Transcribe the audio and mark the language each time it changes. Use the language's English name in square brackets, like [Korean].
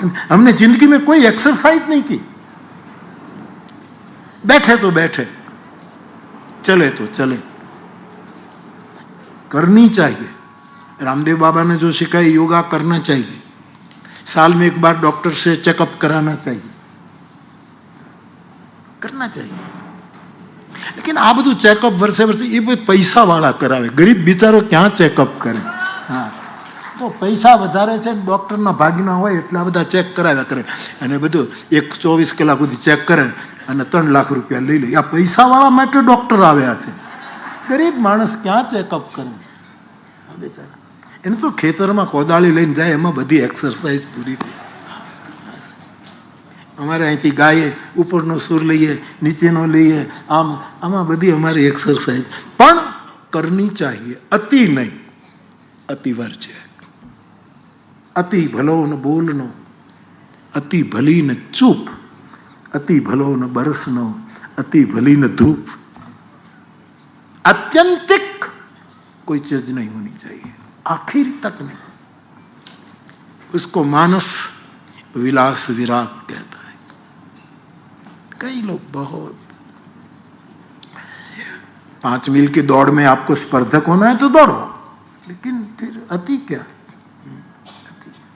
[Hindi] हमने जिंदगी में कोई एक्सरसाइज नहीं की, बैठे तो बैठे, चले तो चले, करनी चाहिए। रामदेव बाबा ने जो सिखाया योगा करना चाहिए, साल में एक बार डॉक्टर से चेकअप कराना चाहिए, करना चाहिए। लेकिन [Gujarati] आ બધું ચેકઅપ વર્ષે વર્ષે એ પૈસા વાળા કરાવે, ગરીબ બિચારો ક્યાં ચેકઅપ કરે? હા, તો પૈસા વધારે છે, ડોક્ટરના ભાગના હોય એટલા બધા ચેક કરાવ્યા કરે અને બધું 24 કલાક સુધી ચેક કરે અને 3 લાખ રૂપિયા લઈ લે। આ પૈસા વાળા માટે ડોક્ટર આવ્યા છે, ગરીબ માણસ ક્યાં ચેકઅપ કરે? બેચારા એને તો ખેતરમાં કોદાળી લઈને જાય, એમાં બધી એક્સરસાઇઝ પૂરી થઈ। અમારે અહીંથી ગાઈએ, ઉપરનો સુર લઈએ, નીચેનો લઈએ, આમાં બધી અમારી એક્સરસાઇઝ પણ [Hindi] કરनी चाहिए, [Gujarati] અતિ નહીં, અતિ વર્જ્ય। [Hindi] અતિ ભલો ન બોલનો, અતિ ભલી ન ચૂપ, અતિ ભલો ન બરસનો, અતિ ભલી न धूप। आत्यंतिक कोई चीज नहीं होनी चाहिए, आखिर तक नहीं। उसको मानस विलास विराग कहता है। कई लोग बहुत 5 मील की दौड़ में आपको स्पर्धक होना है तो दौड़ो, लेकिन फिर अति क्या? अति।